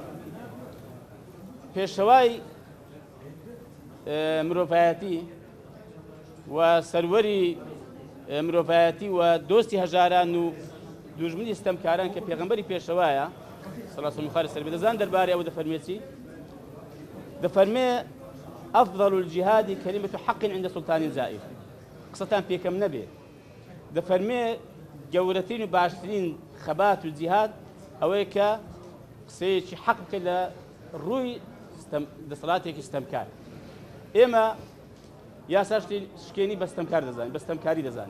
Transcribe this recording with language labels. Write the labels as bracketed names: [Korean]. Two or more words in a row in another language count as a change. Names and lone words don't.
[Central Kurdish] پێشەوای مرۆڤایەتی و سەروەری مرۆڤایەتی و دۆستی هەژاران و دوژمنی ستەمکاران کە پێغەمبەری پێشەوایە سەڵات و خوارد سەر بێ، دەزان دەربارەی ئەو دەفەرمێتی؟ [Arabic] دەفەرمێ ئەفضل الجهاد كلمة حق عند سلطان زائر. [Central Kurdish] قسەتان پێکەم نەبێ، دەفەرمێ گەورەترین و باشترین خەبات و جیهاد ئەوەیە کە قسەیەکی حەق بکەیت لە ڕووی دەسەڵاتێکی ستەمکار. ئێمە یاسا شکێنی بە ستەمکار دەزانین، بە ستەمکاری دەزانین.